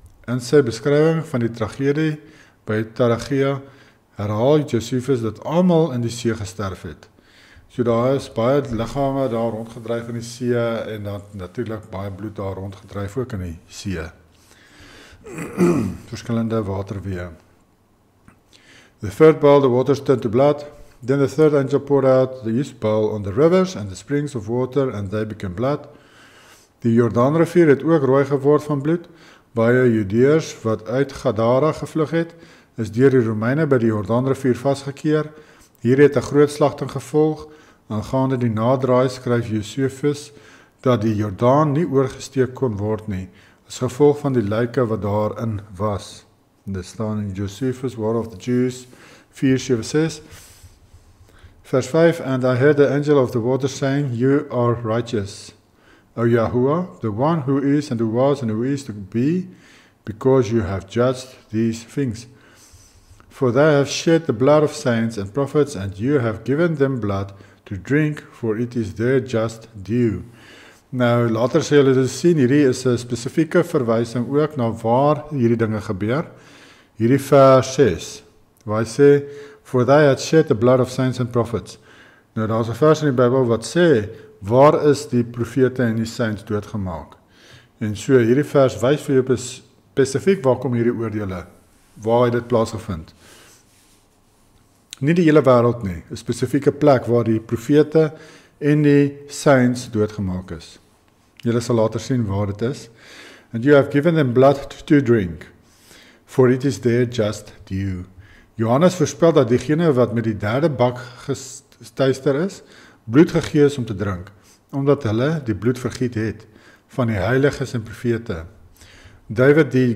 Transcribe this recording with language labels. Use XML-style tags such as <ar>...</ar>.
<af>In sy beskrywing van die tragedie by Taragia herhaal Josephus dat almal in die see gesterf het. So daar is baie liggame daar rondgedryf in die see en dan natuurlik baie bloed daar rondgedryf ook in die see. Verskillende waterweë.</af> <en>The third bowl, the waters turned to blood. Then the third angel poured out the east bowl on the rivers and the springs of water, and they became blood.</en> <af>Die Jordaanrivier het ook rooi geword van bloed. Baie Judeërs wat uit Gadara gevlug het, is deur die Romeine by die Jordaanrivier vasgekeer. Hier het 'n groot slagting gevolg. Aangaande die nadraai skryf Josephus dat die Jordaan nie oorgesteek kon word nie, as gevolg van die lyke wat daarin was. En dit staan in Josephus, War of the Jews, 4:6.</af> <en>Vers 5, And I heard the angel of the water saying, You are righteous, O Yahuwah, the one who is and who was and who is to be, because you have judged these things. For they have shed the blood of saints and prophets, and you have given them blood to drink, for it is their just due.</en> <af>Nou, later sê julle dit sien, hierdie is 'n spesifieke verwysing ook na waar hierdie dinge gebeur. Hierdie vers 6, waar hy sê,</af> <en>For they had shed the blood of saints and prophets.</en> <af>Nou, daar is 'n vers in die Bybel wat sê, waar is die profete en die saints doodgemaak? En so, hierdie vers wys vir jou spesifiek waar kom hierdie oordeele, waar het dit plaasgevind. Nie die hele wêreld nie, 'n spesifieke plek waar die profete en die saints doodgemaak is. Julle sal later sien waar dit is.</af> <en>And you have given them blood to drink, for it is their just due.</en> <af>Johannes voorspel dat diegene wat met die derde bak gestuister is, bloed gegee is om te drink, omdat hulle die bloed vergiet het van die heiliges en profete. David D.</af>